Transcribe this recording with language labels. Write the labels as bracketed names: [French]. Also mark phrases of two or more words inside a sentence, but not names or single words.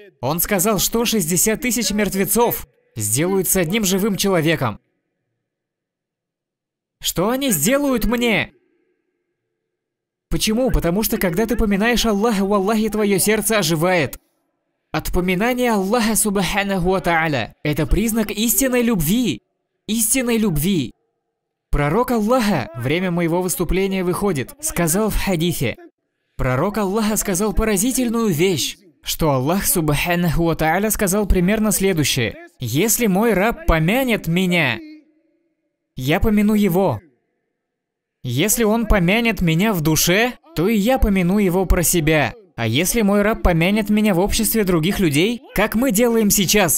[Russian] Он сказал, что 60 тысяч мертвецов сделают с одним живым человеком. Что они сделают мне? Почему? Потому что когда ты поминаешь Аллаха, валлахи, твое сердце оживает. От поминания Аллаха [Arabic] سبحانه وتعالى – [Russian] это признак истинной любви. Истинной любви. Пророк Аллаха, время моего выступления выходит, сказал в хадифе. Пророк Аллаха сказал поразительную вещь, что Аллах [Arabic] سبحانه وتعالى [Russian] сказал примерно следующее. Если мой раб помянет меня, я помяну его. Если он помянет меня в душе, то и я помяну его про себя. А если мой раб помянет меня в обществе других людей, как мы делаем сейчас?